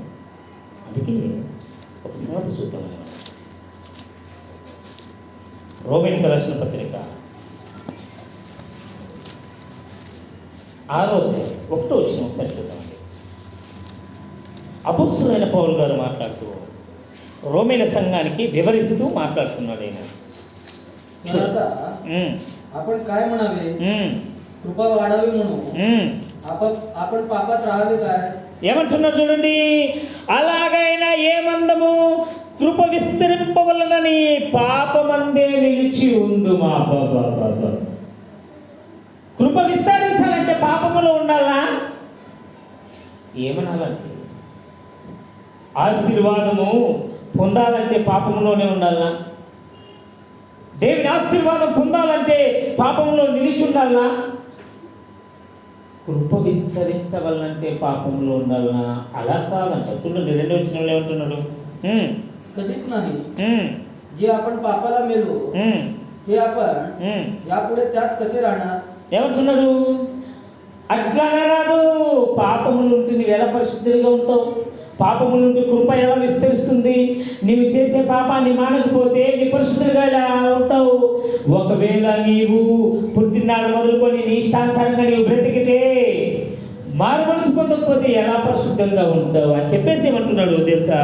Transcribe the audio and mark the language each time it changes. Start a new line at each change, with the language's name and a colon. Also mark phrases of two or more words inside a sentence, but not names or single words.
Telugu: అందుకే ఒక సంగతి చూద్దాం. రోమీయులకు రాసిన పత్రిక 6:1 ఒకసారి చూద్దాం. అపోస్తలుడైన పౌలు గారు మాట్లాడుతూ రోమీల సంఘానికి వివరిస్తూ మాట్లాడుతున్నాడు. ఆయన
Marathi: आपण काय म्हणावे? कृपा वाढावी म्हणून आपण पापात राहावे काय?
Telugu: ఏమంటున్నారు చూడండి. అలాగైనా ఏమందము? కృప విస్తరింపవలనని పాపమందే నిలిచి ఉందు. మా కృప విస్తరించాలంటే పాప పాపంలో ఉండాలా? ఏమనాలంటే ఆశీర్వాదము పొందాలంటే పాపంలోనే ఉండాలా? దేవుని ఆశీర్వాదం పొందాలంటే పాపంలో నిలిచి ఉండాలా? కృప విస్తరించవాలంటే పాపంలో ఉండాలా? అలా కాదంట. చూడండి 2వ వచనంలో ఏమంటున్నాడు?
Marathi: कधीच नाही जे आपण पापाला मेलो ते आपण यापुढे त्यात कसे राहणार?
Telugu: ఏమంటున్నాడు? అట్లానే రాదు. పాపము నుండి నువ్వు ఎలా పరిశుద్ధుడిగా ఉంటావు? పాపము నుండి కృప ఎలా విస్తరిస్తుంది? నీవు చేసే పాపాన్ని మానకపోతే నీ పరిశుద్ధుడిగా ఎలా ఉంటావు? ఒకవేళ నీవు పుట్టినాడు మొదలుకొని నీ ఇష్టానుసారంగా నీవు బ్రతికితే, మారు మనసు పొందకపోతే ఎలా పరిశుద్ధంగా ఉంటావు అని చెప్పేసి ఏమంటున్నాడు తెలుసా?